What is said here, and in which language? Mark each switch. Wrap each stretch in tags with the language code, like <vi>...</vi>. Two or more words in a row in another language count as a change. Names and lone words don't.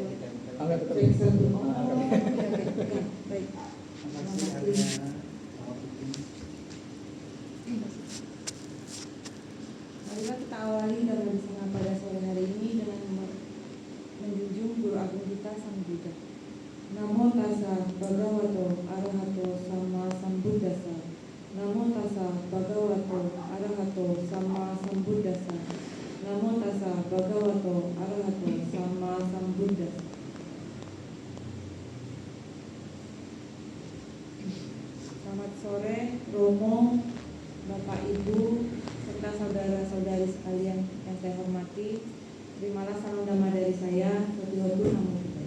<id>Angkat Cek satu. Oh, Angkat. oke. Baik. Marilah kita awali dengan bersama pada sore hari ini dengan menjunjung Guru Agung kita Sang Buddha.</id> <pi>Namo tassa bhagavato arahato sama sambuddhassa. Namo tassa bhagavato arahato sama sambuddhassa. Namo tassa bhagavato arahato sama sambuddhassa.</pi> <id>Selamat sore Romo, Bapak Ibu, serta saudara-saudari sekalian yang saya hormati. Terimalah salam damai dari saya, Satu</id> <pi>Namo Buddhaya.</pi>